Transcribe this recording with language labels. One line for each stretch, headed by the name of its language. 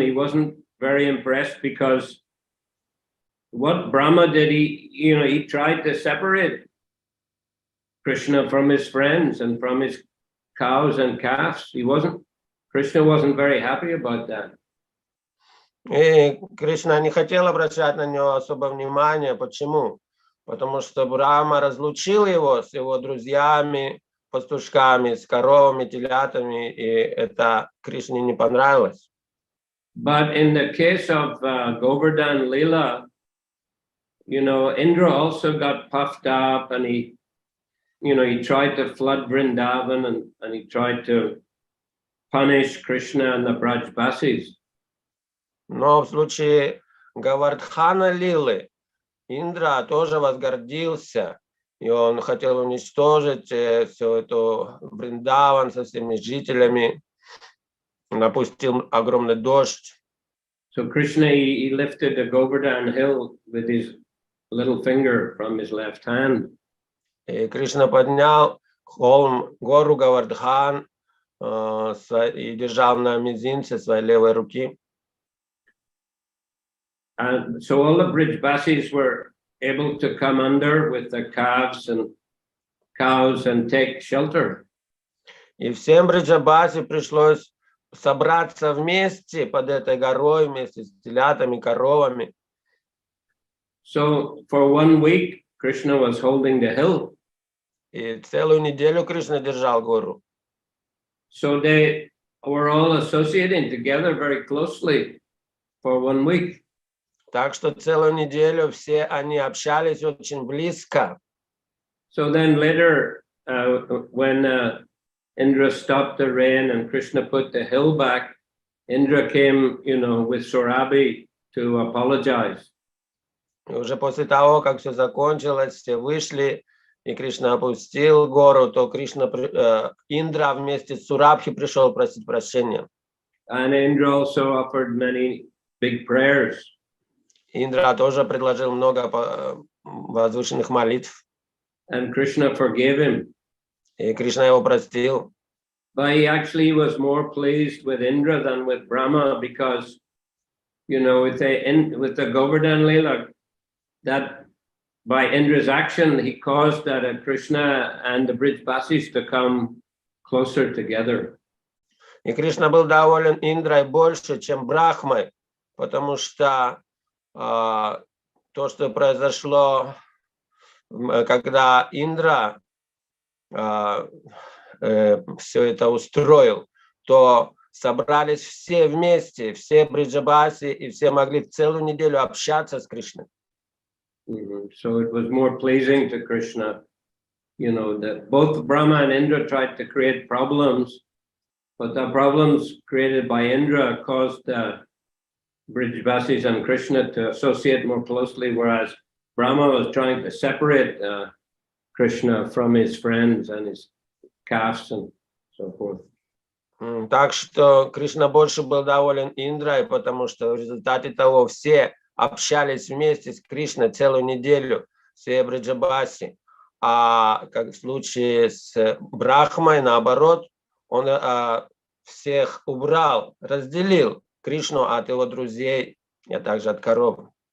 English: He wasn't very impressed because what Brahma did, he tried to separate Krishna from his friends and from his cows and calves. Krishna wasn't very happy about that.
Russian: И Кришна не хотел обращать на него особо внимания. Почему? Потому что Брахма разлучил его с его друзьями, пастушками, с коровами, телятами, и это Кришне не понравилось.
English: But in the case of Govardhan Lila, Indra also got puffed up, and he tried to flood Vrindavan, and he tried to punish Krishna and the Brajbasis.
Russian: Но в случае Говардхана Лилы Индра тоже возгордился, и он хотел уничтожить всю эту Вриндаван со всеми жителями, напустил огромный дождь.
English: So Krishna, he lifted the Govardhan hill with his little finger from his left hand.
Russian: И Кришна поднял холм, гору Говардхан и держал на мизинце своей левой руки.
English: And so all the Brijbasis were able to come under with the calves and cows and take shelter.
Russian: И всем Бриджабасе пришлось собраться вместе под этой горой, вместе с телятами, коровами.
English: So for 1 week, Krishna was holding the hill.
Russian: И целую неделю Кришна держал гору.
English: So they were all associating together very closely for 1 week.
Russian: Так что целую неделю все они общались очень близко.
English: So then later, when Indra stopped the rain and Krishna put the hill back, Indra came, with Surabhi to apologize.
Russian: И уже после того, как все закончилось, все вышли, и Кришна опустил гору, то Индра вместе с Сурабхи пришел просить прощения.
English: And Indra also offered many big prayers.
Russian: Индра тоже предложил много возвышенных молитв.
English: And Krishna forgave him.
Russian: И Кришна его простил.
English: But he actually was more pleased with Indra than with Brahma because, with the Govardhan Lila, that by Indra's action, he caused that Krishna and the Brijbasis to come closer together.
Russian: И Кришна был доволен Индрой больше, чем Брахмой, потому что то, что произошло, когда Индра все это устроил, то собрались все вместе, все Бриджабаси, и все могли целую неделю общаться с Кришной.
English: So it was more pleasing to Krishna, that both Brahma and Indra tried to create problems, but the problems created by Indra caused the Brijbasis and Krishna to associate more closely, whereas Brahma was trying to separate Krishna from his friends and his castes and so forth.
Russian: Так что Кришна больше был доволен Индрой, потому что в результате того все общались вместе с Кришной целую неделю, все Бриджабаси. А как в случае с Брахмой, наоборот, он всех убрал, разделил Кришну от его друзей, а также от коров.